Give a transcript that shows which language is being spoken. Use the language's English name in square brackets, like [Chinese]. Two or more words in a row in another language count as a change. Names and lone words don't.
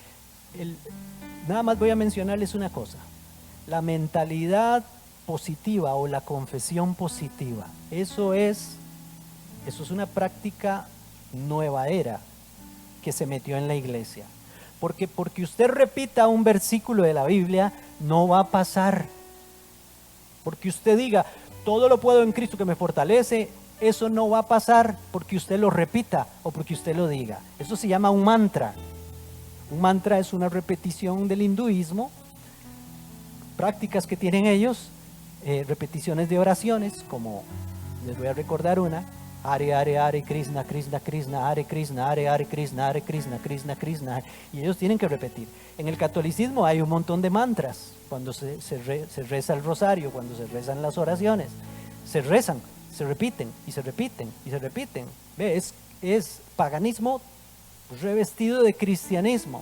[Spanish] nada más voy a mencionarles una cosa, la mentalidad positiva o la confesión positiva, eso es una práctica nueva era que se metió en la iglesia, porque usted repita un versículo de la Biblia, no va a pasar, porque usted diga, todo lo puedo en Cristo que me fortalece, eso no va a pasar porque usted lo repita o porque usted lo diga. Eso se llama un mantra. Un mantra es una repetición del hinduismo, prácticas que tienen ellos, repeticiones de oraciones, como les voy a recordar una: [Sanskrit] Hare Hare Hare Krishna Krishna Krishna Hare Krishna Hare Hare Krishna Hare Krishna Krishna Krishna, [Spanish] y ellos tienen que repetir. En el catolicismo hay un montón de mantras, cuando se reza el rosario, cuando se rezan las oraciones, se rezan, se repiten y se repiten y se repiten. ¿Ve? Es paganismo revestido de cristianismo.